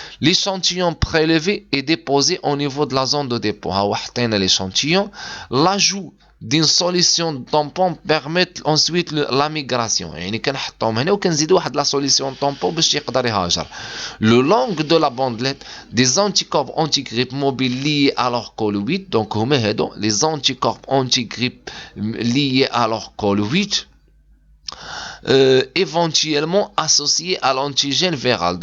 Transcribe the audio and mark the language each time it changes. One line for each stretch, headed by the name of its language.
French: L'échantillon prélevé est déposé au niveau de la zone de dépôt.
Arabic: ها حطينا l'échantillon.
French: L'ajout d'une solution tampon permet ensuite la migration.
Arabic: يعني كنحطوهم هنا وكنزيدوا واحد لا سوليسيون tampon باش يقدر يهاجر.
French: Le long de la bandelette des anticorps anti-grippe mobiles liés à leur colloïde. Donc
Arabic: هما هادو
French: les anticorps anti-grippe liés à leur colloïde éventuellement associé à l'antigène viral.